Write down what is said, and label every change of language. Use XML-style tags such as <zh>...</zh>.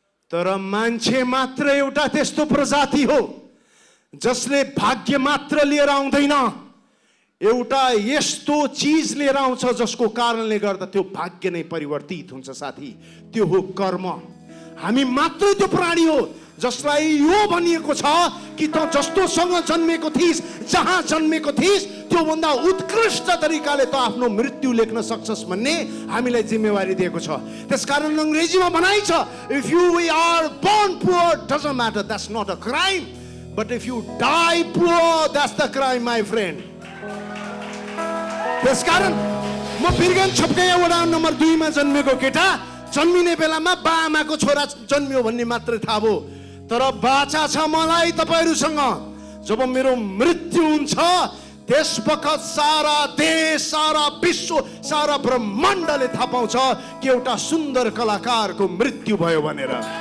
<ne>तर मान्छे मात्र एउटा त्यस्तो प्रजाति हो जसले भाग्य मात्र लिएर आउँदैन, एउटा यस्तो चिज लिएर आउँछ जसको कारणले गर्दा त्यो भाग्य नै परिवर्तित हुन्छ साथी। त्यो हो कर्म। हामी मात्रै त्यो प्राणी हो जसलाई यो भनिएको छ कि त जस्तोसँग जन्मेको थिइस्, जहाँ जन्मेको थिइस्, त्योभन्दा उत्कृष्ट तरिकाले त आफ्नो मृत्यु लेख्न सक्छस् भन्ने हामीलाई जिम्मेवारी दिएको छ। त्यसकारण अङ्ग्रेजीमा भनाइ छ,</ne> <en>If you are born poor doesn't matter, that's not a crime, but if you die poor, that's the crime, my friend.</en> <ne>त्यसकारण म बिरगञ्ज छपकैया वडा नम्बर 2 मा जन्मेको केटा, जन्मिने बेलामा बाआमाको छोरा जन्मियो भन्ने मात्रै थाहा भयो। तर बाचा छ मलाई तपाईहरुसँग। जब मेरो मृत्यु हुन्छ त्यस वखत सारा देश, सारा विश्व, सारा ब्रह्माण्डले थाहा पाउँछ कि एउटा सुन्दर कलाकारको मृत्यु भयो भनेर।</ne>